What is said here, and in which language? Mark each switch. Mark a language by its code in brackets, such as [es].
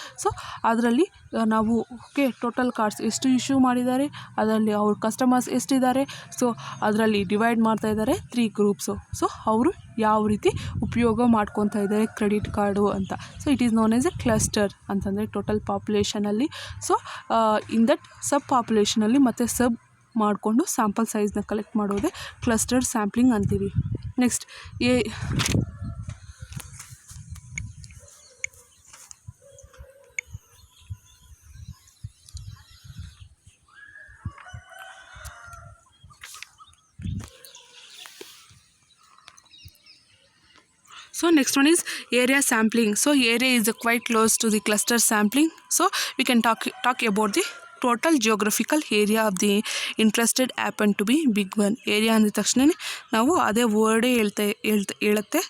[kn] So ಅದರಲ್ಲಿ ನಾವು okay total cards ಎಷ್ಟು ಇಶ್ಯೂ ಮಾಡಿದ್ದಾರೆ, ಅದರಲ್ಲಿ ಅವ್ರ ಕಸ್ಟಮರ್ಸ್ ಎಷ್ಟಿದ್ದಾರೆ, ಸೊ ಅದರಲ್ಲಿ ಡಿವೈಡ್ ಮಾಡ್ತಾ ಇದ್ದಾರೆ 3 ಗ್ರೂಪ್ಸು. ಸೊ ಅವರು ಯಾವ ರೀತಿ ಉಪಯೋಗ ಮಾಡ್ಕೊತಾ ಇದ್ದಾರೆ ಕ್ರೆಡಿಟ್ ಕಾರ್ಡು ಅಂತ. [en] so it is known as a cluster [kn] ಅಂತಂದರೆ ಟೋಟಲ್ ಪಾಪ್ಯುಲೇಷನಲ್ಲಿ. ಸೊ ಇನ್ ದಟ್ ಸಬ್ ಪಾಪ್ಯುಲೇಷನಲ್ಲಿ ಮತ್ತು ಸಬ್ ಮಾಡಿಕೊಂಡು ಸ್ಯಾಂಪಲ್ ಸೈಜ್ನ ಕಲೆಕ್ಟ್ ಮಾಡೋದೇ ಕ್ಲಸ್ಟರ್ಡ್ ಸ್ಯಾಂಪ್ಲಿಂಗ್ ಅಂತೀವಿ. [en] Next So next one is area sampling. So area is quite close to the cluster sampling. So we can talk about the total geographical area of the interested happen to be big one. [kn] Area ಅಂದ ತಕ್ಷಣ ನಾವು ಅದೇ ವರ್ಡೇ ಹೇಳುತ್ತೆ.